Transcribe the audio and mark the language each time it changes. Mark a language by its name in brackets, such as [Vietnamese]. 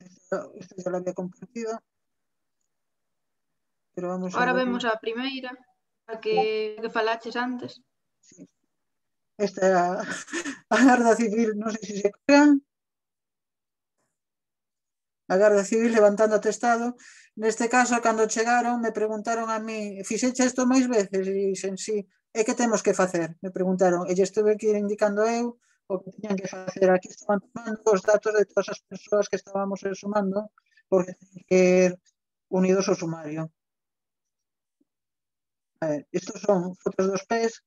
[Spanish] Esta ya la había compartido. Pero vamos Ahora a ver. [Galician] vemos a primeira, a que falaches antes. Sí. Esta era a Garda Civil, non sei se se crean. A Garda Civil levantando atestado. Neste caso, cando chegaron, me preguntaron a mí, fixeche isto máis veces? E dixen, sí. E que temos que facer? Me preguntaron. E lle estuve que ir indicando eu o que teñan que facer. Aquí estaban tomando os datos de todas as persoas que estábamos sumando, porque teñen que ir unidos ao sumario. [Spanish] A ver, estos son fotos [Galician] dos pés.